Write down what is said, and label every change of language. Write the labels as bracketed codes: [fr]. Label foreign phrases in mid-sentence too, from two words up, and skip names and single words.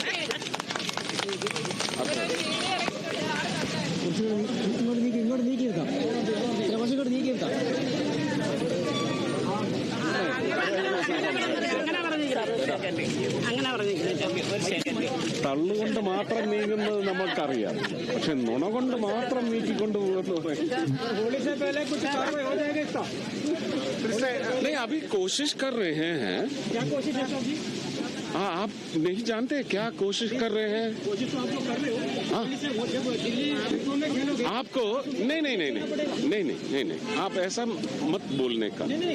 [ml] ഇങ്ങോട്ട് നീക്കിയെടുക്കാം. തള്ളുകൊണ്ട് മാത്രം നീങ്ങുന്നത് നമുക്കറിയാം. പക്ഷെ നുണ കൊണ്ട് മാത്രം നീക്കിക്കൊണ്ട് പോകുന്നത് [hi] नहीं, अभी कोशिश कर रहे हैं. क्या कोशिश है सर जी? हाँ, आप नहीं जानते क्या कोशिश कर रहे हैं? कोशिश तो आप लोग कर रहे हो. हाँ, आपको नहीं, आप ऐसा मत बोलने का.